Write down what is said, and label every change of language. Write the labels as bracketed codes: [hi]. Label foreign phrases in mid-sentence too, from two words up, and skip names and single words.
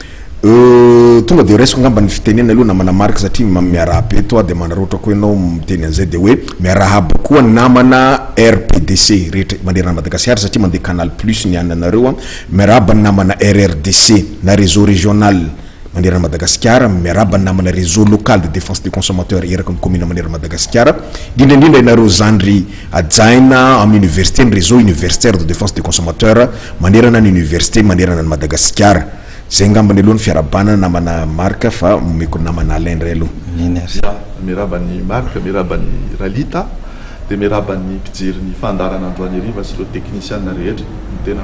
[mg] Tonga de resiko ngamba ny fitenena aloha namana Marc satria miaraba eto de manarotra koa ianao miteny an'izay de hoe miarahaba koa namana RPDC rehetra mandeha Madagascar satria mandeha Canal Plus ny ananareo, miaraba namana RRDC na [fr] réseau régional [mg] mandeha Madagascar, miaraba namana [fr] réseau local de défense des consommateurs [mg] eraka ny commune mandeha Madagascar, indrindra inareo zandry ajaina amin'ny université ny [fr] réseau universitaire de défense des consommateurs [mg] manerana ny université manerana ny Madagascar. Zay ngamba ny aloha ny fiarabana namana Marc fa meko namana Alain ray aloha. Miraba ny Marc, miraba ny Ralita, de miraba ny mpijery ny fandarana androany ariva sy ireo technicien rehetra tena.